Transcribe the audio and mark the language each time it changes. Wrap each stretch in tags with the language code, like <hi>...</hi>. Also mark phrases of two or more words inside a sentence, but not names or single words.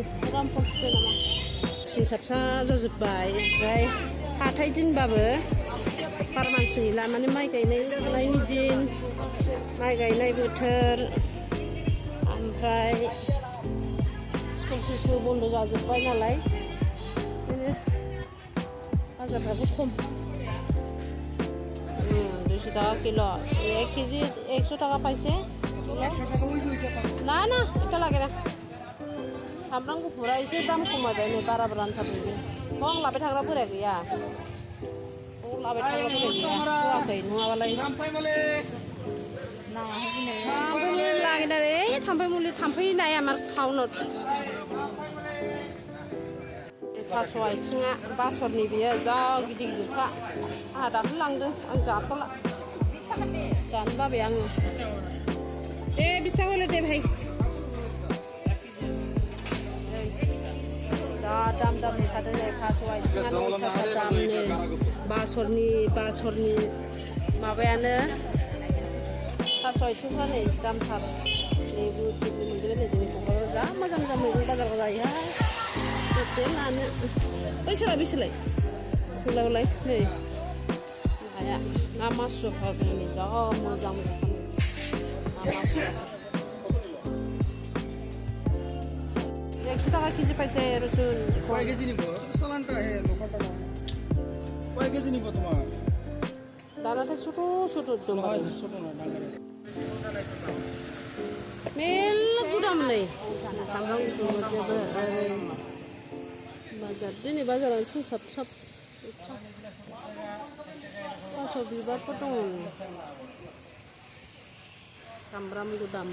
<brx>फिथाइ नामा सिं साबसाब जाजोब्बाय ओमफ्राय हाथाय दिनबाबो बारा मानसि गैला माने माइ गायनाय फुनायनि दिन माइ गायनाय बोथोर ओमफ्राय स्कुल बन्द जाजोब्बाय नालाय बिदिनो बाजारफ्राबो खम</brx> <bn>200 টাকা কিলো 1 কেজি 100 টাকা পাইছে না এটা লাগে না</bn> <brx>सामब्राम गुफुरा एसे दाम खमायबाय नै बारा रानथारबाय बं लाबाय थाग्रा बोराय गैया बं लाबाय थाग्रा बोराय गैया होआखै नङाबालाय थाम्फै मुलि लागिनानै थाम्फै नाया मा टाउनाव थास' आथिङा बासरनि बियो जा गिदिर गिदिरखा आंहा दाख्लै लांदों आं जाथ'ला जानो बाबाय आङो दे</brx> <bn>20 টাকা হলে</bn> <brx>दे भाई दाम होखादों नै थास' आथिङानो अयथासार दामनो बासरनि माबायानो थास' आथिंफ्रा नै दामथार लेबु मोनजोबो नै जोंनि क'क्राझाराव जा मोजां मैगं बाजाराव जायोहाय बेसे लानो बैसोलाय सोंलायलाय नै नाया ना मासुफ्रा नै जा मोजां ना मासु</brx> <bn>100 টাকা কেজি পাইছে রসুন কয় কেজি নিব সালানটা হে লোকালটা কয় কেজি নিব তোমার দানাটা ছোট একদম ছোট না ডাঙ্গারে</bn> <brx>मेल गुदाम नै सामब्राम गुफुरजोंबो ओरै बाजार दिनै बाजाराव साब थास' बिबारफोर दङ सामब्राम गुदाम</brx>